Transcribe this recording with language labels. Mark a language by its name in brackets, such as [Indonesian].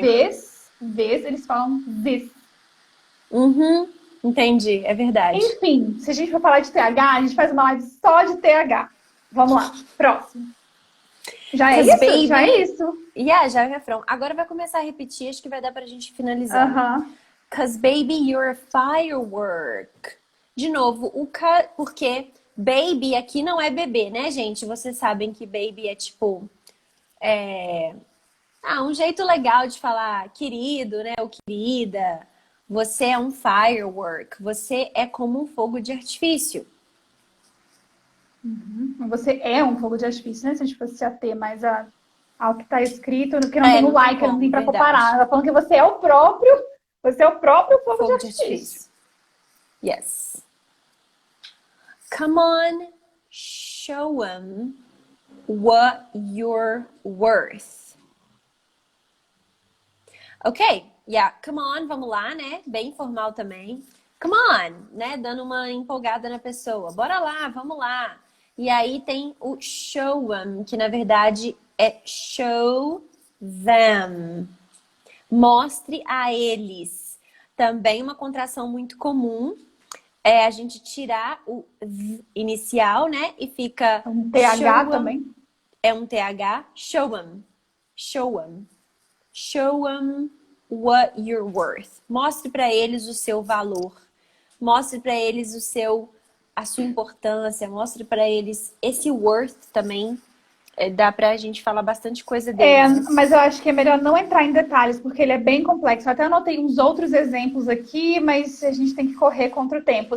[Portuguese] Vez, eles falam this. Entendi, é verdade. Enfim, se a gente for falar de TH, a gente faz uma live só de TH. Vamos lá, próximo. Já é isso? [English] Baby... [Portuguese] Já é isso. Já é o refrão. Agora vai começar a repetir, acho que vai dar pra gente finalizar. [English] 'Cause baby, you're a firework. [Portuguese] De novo, porque baby aqui não é bebê, né, gente? Vocês sabem que baby é tipo... um jeito legal de falar querido, né? Ou querida. Você é um firework. Você é como um fogo de artifício. Você é um fogo de artifício, né? Se a gente fosse se ater mais ao que está escrito, que não tem o like, não tem para comparar. Ela falando que você é o próprio fogo de artifício. [English] Yes. Come on, show 'em what you're worth. Ok, come on, [Portuguese] vamos lá, né? Bem formal também. [English] Come on, [Portuguese] né? Dando uma empolgada na pessoa. Bora lá, vamos lá. E aí tem o [English] show 'em, [Portuguese] que na verdade é [English] show them. [Portuguese] Mostre a eles. Também uma contração muito comum é a gente tirar o v inicial, né? E fica... Um TH também. É um TH. [English] Show 'em. Show 'em. Show 'em what you're worth. [Portuguese] Mostre para eles o seu valor. Mostre para eles a sua importância. Mostre para eles esse worth também. Dá pra gente falar bastante coisa dele. Mas eu acho que é melhor não entrar em detalhes, porque ele é bem complexo. Eu até anotei uns outros exemplos aqui, mas a gente tem que correr contra o tempo.